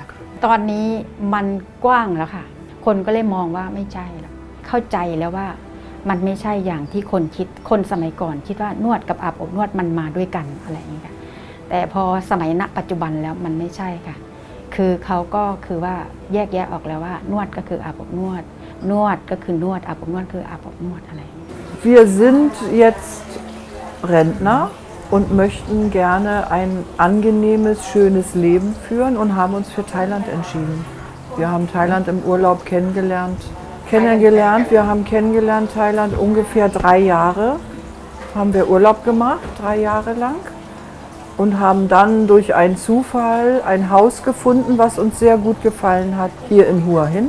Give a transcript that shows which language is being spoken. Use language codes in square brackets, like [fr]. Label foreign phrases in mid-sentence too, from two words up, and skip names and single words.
[th] ตอนนี้มันกว้างแล้วค่ะคนก็เลยมองว่าไม่ใช่แล้วเข้าใจแล้วว่ามันไม่ใช่อย่างที่คนคิดคนสมัยก่อนคิดว่านวดกับอาบอบนวดมันมาด้วยกันอะไรอย่างนี้ค่ะแต่พอสมัยณปัจจุบันแล้วมันไม่ใช่ค่ะคือเขาก็คือว่าแยกแยะออกแล้วว่านวดก็คืออาบอบนวดนวดก็คือนวดอาบอบนวดคืออาบอบนวดอะไร [de] Wir sind jetzt Rentner und möchten gerne ein angenehmes, schönes Leben führen und haben uns für Thailand entschieden. Wir haben Thailand im Urlaub kennengelernt. Wir haben kennengelernt Thailand ungefähr 3 Jahre, haben wir Urlaub gemacht, 3 Jahre lang und haben dann durch einen Zufall ein Haus gefunden, was uns sehr gut gefallen hat, hier in Hua Hin.